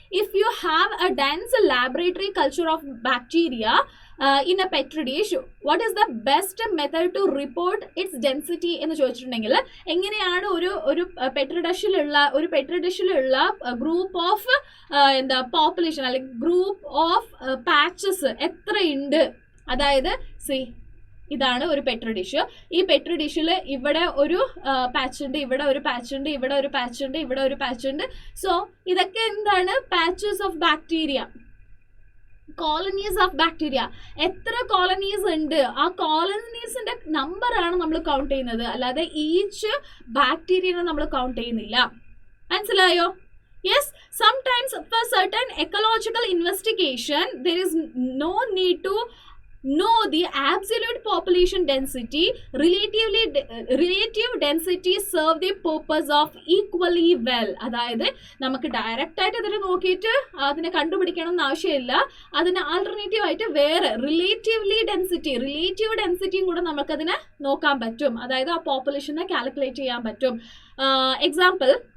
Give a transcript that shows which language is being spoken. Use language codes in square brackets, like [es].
[en] If you have a dense laboratory culture of bacteria in a petri dish, what is the best method to report its density [ml] എന്ന് ചോദിച്ചിട്ടുണ്ടെങ്കിൽ എങ്ങനെയാണ് ഒരു Petri ഡിഷിലുള്ള group of population അല്ലെങ്കിൽ group of patches എത്ര ഉണ്ട്? അതായത് ഇതാണ് ഒരു പെട്രി ഡിഷ്. ഈ പെട്രി ഡിഷിൽ ഇവിടെ ഒരു പാച്ച് ഉണ്ട്, ഇവിടെ ഒരു പാച്ച് ഉണ്ട്, ഇവിടെ ഒരു പാച്ച് ഉണ്ട്, ഇവിടെ ഒരു പാച്ച് ഉണ്ട്. സോ ഇതൊക്കെ എന്താണ്? [en] Patches of bacteria, colonies of bacteria. [ml] എത്ര കോളനീസ് ഉണ്ട്? ആ കോളനീസിന്റെ നമ്പർ ആണ് നമ്മൾ കൗണ്ട് ചെയ്യുന്നത്, അല്ലാതെ ഈച്ച് ബാക്ടീരിയനെ നമ്മൾ കൗണ്ട് ചെയ്യുന്നില്ല. മനസ്സിലായോ? [en] Yes, sometimes for certain ecological investigation there is no need to know the absolute population density. Relative density serve the purpose of equally well. [ml] അതായത് നമുക്ക് ഡയറക്റ്റ് ആയിട്ട് അതിനെ നോക്കിയിട്ട് അതിനെ കണ്ടുപിടിക്കണം എന്ന് ആവശ്യമില്ല. അതിന് ആൾട്ടർനേറ്റീവ് ആയിട്ട് വേറെ റിലേറ്റീവ് ഡെൻസിറ്റിയും കൂടെ നമുക്കതിനെ നോക്കാൻ പറ്റും. അതായത് ആ പോപ്പുലേഷനെ കാൽക്കുലേറ്റ് ചെയ്യാൻ പറ്റും. എക്സാമ്പിൾ,